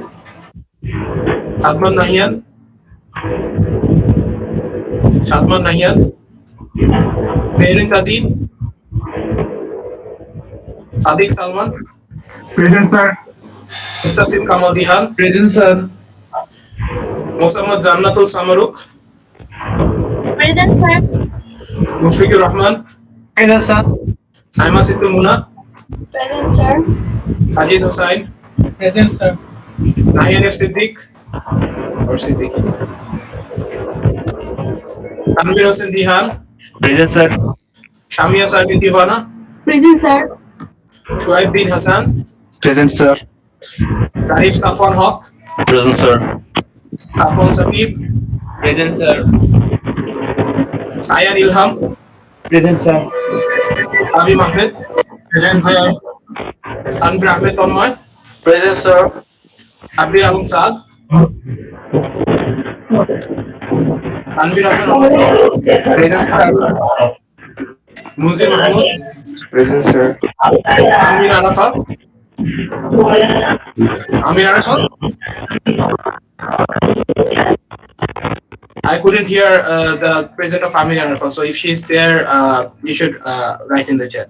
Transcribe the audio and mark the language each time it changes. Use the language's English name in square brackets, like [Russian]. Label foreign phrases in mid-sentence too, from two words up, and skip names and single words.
[English] Adman Nahian, Shadman Nahian, Merin Kazim, Sadiq Salman, Present, sir. Mustasim Kamal Dihan, Present, sir. Mosammad Jannatul Samaruk, Present, sir. Mushfiqur Rahman, Present, sir. Saima Sidul Muna, Present, sir. Sajid Hussain, Present, sir. Nahian F. Siddiq, or Siddiq, Tanvir Hossain Dihan, Present, sir. Shamia Sarmin Divana, Present, sir. Shuaib bin Hassan, Present, sir. Zarif Safwan Haq, Present, sir. Afon Sabib, Present, sir. Sayan Ilham, Present, sir. Abim Ahmed, Present, sir. Anwar Ahmed Tanmoy, Present, sir. Abdir Alam Saad, Tanvir Hassan Ahmed, Present, sir. Munzir Mahmoud, Present, sir. Amir Arafat, Amir Arafat. I couldn't hear the present of Amir Arafat, so if she's there, you should write in the chat.